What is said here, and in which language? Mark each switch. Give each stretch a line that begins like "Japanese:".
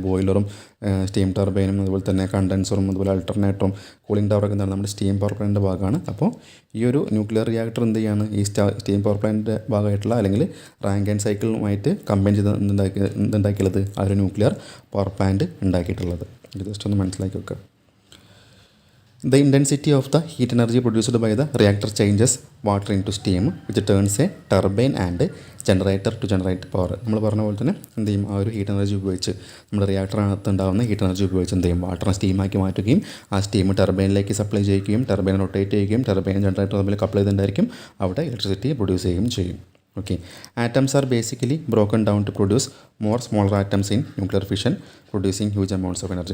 Malayalam: ബോയിലറും steam ടർബൈനും അതുപോലെ തന്നെ കണ്ടൻസറും അതുപോലെ അൾട്ടർനേറ്ററും കൂളിംഗ് ടവറൊക്കെ എന്താണ്? നമ്മുടെ സ്റ്റീം പവർ പ്ലാന്റിൻ്റെ ഭാഗമാണ്. അപ്പോൾ ഈ ഒരു ന്യൂക്ലിയർ റിയാക്ടർ എന്ത് ചെയ്യാണ്? ഈ സ്റ്റീം പവർ പ്ലാന്റിൻ്റെ ഭാഗമായിട്ടുള്ള അല്ലെങ്കിൽ റാങ്കൈൻ സൈക്കിളുമായിട്ട് കമ്പൈൻ ചെയ്ത് എന്തുണ്ടാക്കിയുള്ളത്? ആ ഒരു ന്യൂക്ലിയർ പവർ പ്ലാന്റ് ഉണ്ടാക്കിയിട്ടുള്ളത്. ഇത് ജസ്റ്റ് ഒന്ന് മനസ്സിലാക്കി വെക്കുക.
English: The intensity of the heat energy produced by the reactor changes water into steam which turns a turbine and generator to generate power.
Malayalam: നമ്മൾ പറഞ്ഞ പോലെ തന്നെ എന്ത് ചെയ്യും? ആ ഒരു ഹീറ്റ് എനർജി ഉപയോഗിച്ച് നമ്മുടെ റിയാക്ടറിനകത്ത് ഉണ്ടാകുന്ന ഹീറ്റ് എനർജി ഉപയോഗിച്ച് എന്ത് ചെയ്യും? വാട്ടറിനെ സ്റ്റീമാക്കി മാറ്റുകയും ആ സ്റ്റീം ടർബൈനിലേക്ക് സപ്ലൈ ചെയ്യുകയും ടർബൈൻ റൊട്ടേറ്റ് ചെയ്യുകയും ടർബൈൻ ജനറേറ്റർ തമ്മിൽ കപ്പിൾ ചെയ്തിട്ടുണ്ടായിരിക്കും അവിടെ ഇലക്ട്രിസിറ്റി പ്രൊഡ്യൂസ് ചെയ്യുകയും ചെയ്യും.
English: Okay, atoms are basically broken down to produce more smaller atoms in nuclear fission producing huge amounts of energy.